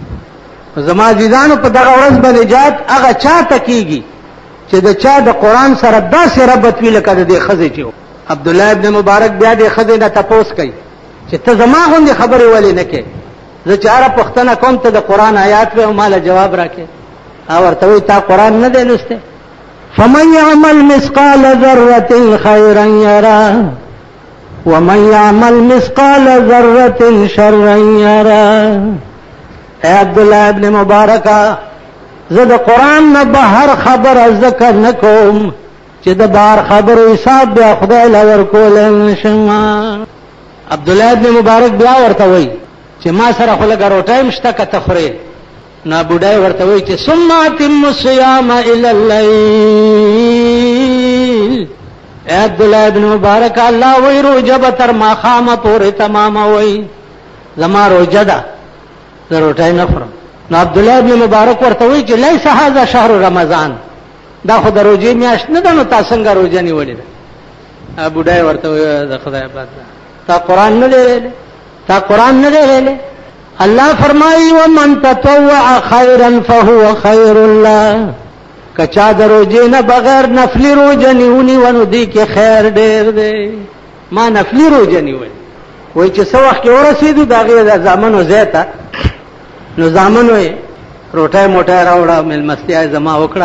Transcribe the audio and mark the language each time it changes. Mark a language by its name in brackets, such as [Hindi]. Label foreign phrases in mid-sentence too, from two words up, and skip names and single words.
[Pashto] زما عزیزانو په دغه ورځ به نجات هغه چاته کېږي چې د چا د قرآن سره داسې ربط وي لکه د دې ښځې چې و. عبدالله ابن مبارک بیا دې ښځې نه تپوس کوي چې ته زما غوندې خبرې ولې نه کوې؟ زه چې هره پوښتنه کوم ته د قرآن آیات وې او ماله جواب راکړې. هغه ورته وایي تا قرآن نه دی لوستی؟ [Arabic] فمن یعمل مثقال ذرة خیرا یره ومن یعمل مثقال ذرة شرا یره. [Pashto] اے عبدالله ابن مبارکه زه د قرآن نه بهر خبره ذکر نه کوم چې د بهر خبرو حساب بیا خدای له ورکولی نشم. عبدالله ابن مبارک بیا ورته وایي چې ما سره خو لږه روټۍ م شته که ته خورې؟ نو بوډۍ ورته وایي چې [Arabic] ثم اتم الصیام الی اللیل. [Pashto] اے عبدالله ابن مبارک الله وایي روجه به تر ماښامه پورې تماموئ، زما روجه ده، زه روټۍ نه خورم. نو عبدالله ابن مبارک ورته وایي چې [Arabic] لیس هذا شهر رمضان، [Pashto] دا خو د روجې میاشت نه ده، نو تا څنګه روجه نیولې ده؟ بوډۍ ورته وایي د خدای باد تا قرآن نه دی ویلی، تا قرآن نه دی ویلی. الله فرمایي [Arabic] ومن تطوع خیرا فهو خیر الله، [Pashto] که چا د روجې نه بغیر نفلي روجه نیونیوه نو دې کې خیر ډېر دی. ما نفلي روجه نیولې، وایي چې څه وخت کې ورسېدو د هغې د زامنو ځای ته، نو زامنو یې روټۍ موټۍ راوړه، مېلمستیا یې زما وکړه.